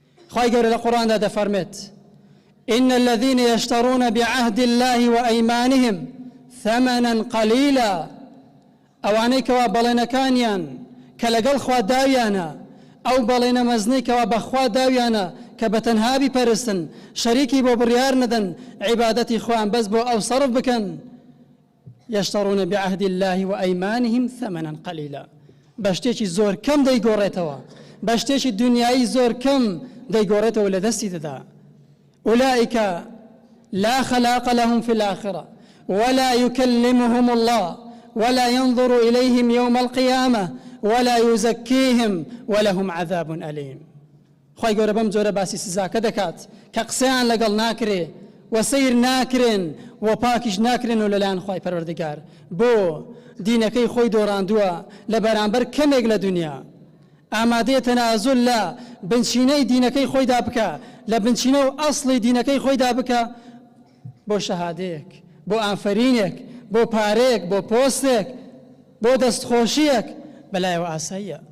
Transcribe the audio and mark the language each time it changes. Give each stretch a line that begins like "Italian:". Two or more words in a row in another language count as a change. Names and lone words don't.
Central Kurdish: خی گەورە لە قورئاندا دەفەرمێت
Arabic: إن الذين يشترون بعهد الله وأيمانهم ثمنا قليلا
Central Kurdish: ئەوانەی کەوا بەڵێنەکانیان کە لەگەڵ خوا داویانە ئەو بەڵێنە مەزنەی کەوا بەخوا داویانە کە بە تەنها بیپەرستن شەریکی بۆ بڕیار نەدەن عیبادەتی خۆیان بەس بۆ ئەو سەرف بکەن
Arabic: يشترون بعهد الله وأيمانهم ثمنا قليلا
Central Kurdish: بەشتێکی زۆر کەم دەیگۆڕێتەوە بەشتێکی دنیایی زۆر کەم دەیگۆڕێتەوە لە دەستی
Arabic: دەدا أولئك لا خلاق لهم في الآخرة ولا يكلمهم الله ولا ينظر إليهم يوم القيامة ولا يزكيهم ولهم عذاب
Central Kurdish: أليم خی گەورە بەم جۆرە باسی سزاکە دەکات کە قسەیان لەگەڵ ناکرێ و سیر ناکرێن و پاکیش ناکرێن و لەلایەن خی پەروەردگار بۆ دینەکەی خۆی دۆڕاندووە لە بەرامبەر کەمێک لە دنیا ئامادەیە تەنازل لە بنچینەی دینەکەی خۆیدا بکە لە بنچینە و ئەسڵی دینەکەی خۆیدا بکە بۆ شەهادەیەک بۆ ئافرینێک بۆ پارێک بۆ پۆستێک بۆ دەستخۆشیەک بەلایەوە ئاساییە